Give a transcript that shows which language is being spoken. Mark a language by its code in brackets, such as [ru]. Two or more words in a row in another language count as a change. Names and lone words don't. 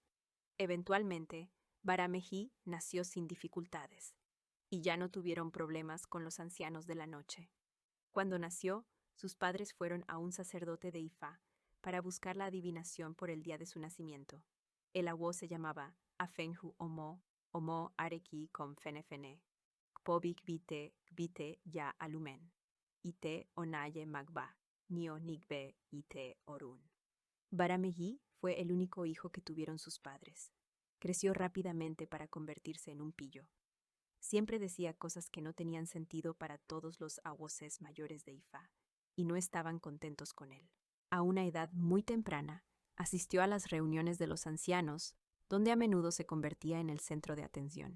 [es] Eventualmente, Barameji nació sin dificultades, y ya no tuvieron problemas con los ancianos de la noche. Cuando nació, sus padres fueron a un sacerdote de Ifá para buscar la adivinación por el día de su nacimiento. El awo se llamaba Afenju Omo Areki con Fenefene, Kpobik Bite ya Alumen, Ite Onaye Magba, Nio Nigbe Ite Orun. Barameji fue el único hijo que tuvieron sus padres. Creció rápidamente para convertirse en un pillo. Siempre decía cosas que no tenían sentido para todos los awoses mayores de Ifá, y no estaban contentos con él. A una edad muy temprana, asistió a las reuniones de los ancianos, donde a menudo se convertía en el centro de atención.